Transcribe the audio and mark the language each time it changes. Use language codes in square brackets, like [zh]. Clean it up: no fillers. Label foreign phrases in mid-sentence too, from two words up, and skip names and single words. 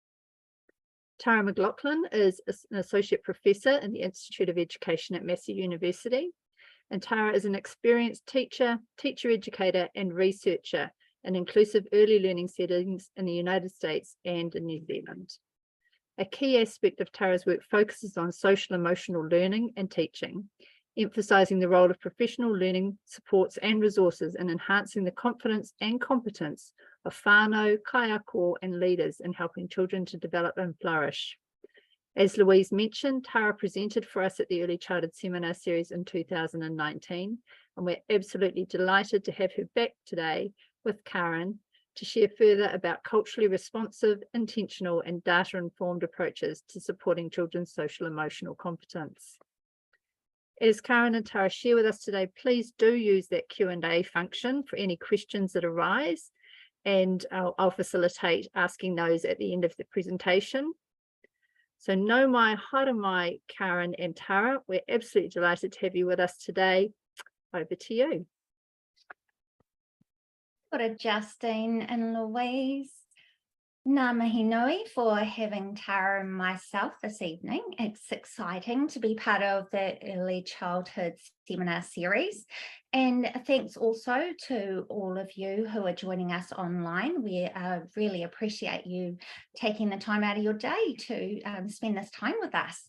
[en] Tara McLaughlin is an associate professor in the Institute of Education at Massey University, and Tara is an experienced teacher, teacher educator, and researcher in inclusive early learning settings in the United States and in New Zealand. A key aspect of Tara's work focuses on social emotional learning and teaching, emphasising the role of professional learning supports and resources in enhancing the confidence and competence of [mi] whānau, kaiako, [en] and leaders in helping children to develop and flourish. As Louise mentioned, Tara presented for us at the Early Childhood Seminar Series in 2019, and we're absolutely delighted to have her back today with Karen to share further about culturally responsive, intentional, and data-informed approaches to supporting children's social emotional competence. As Karen and Tara share with us today, please do use that Q&A function for any questions that arise, and I'll facilitate asking those at the end of the presentation. So [mi] no mai, haere mai, [en] Karen and Tara, we're absolutely delighted to have you with us today. Over to you. [mi] Kia ora, Justine and Louise. Ngā mihi nui for having Tara and myself this evening. [en] It's exciting to be part of the Early Childhood Seminar Series. And thanks also to all of you who are joining us online. We really appreciate you taking the time out of your day to spend this time with us.